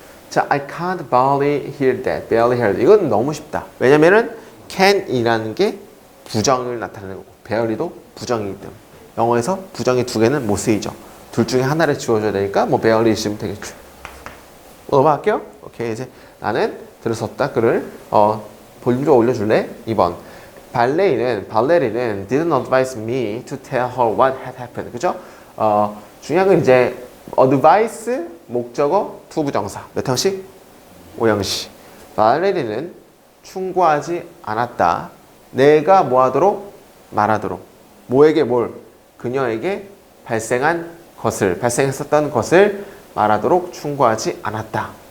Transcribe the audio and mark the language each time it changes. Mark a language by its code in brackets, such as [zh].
[ko] 자, [en] I can't barely hear that. barely hear that. [ko] 이건 너무 쉽다. 왜냐면은 can이라는 게 부정을 나타내는 거고 barely도 부정이기 때문에 영어에서 부정이 두 개는 못 쓰이죠. 둘 중에 하나를 지워줘야 되니까 뭐 barely 있으면 되겠죠. 넘어갈게요. 오케이, 이제 나는 들을 수 없다. 글을 볼륨 좀 올려줄래? 2번. 발레리는 [en] didn't advise me to tell her what had happened. [ko] 그죠? 중요한 건 이제 advice 목적어 투부정사 몇 형식? 5형식. 발레리는 충고하지 않았다. 내가 뭐 하도록? 말하도록. 뭐에게 뭘? 그녀에게 발생했었던 것을 말하도록 충고하지 않았다.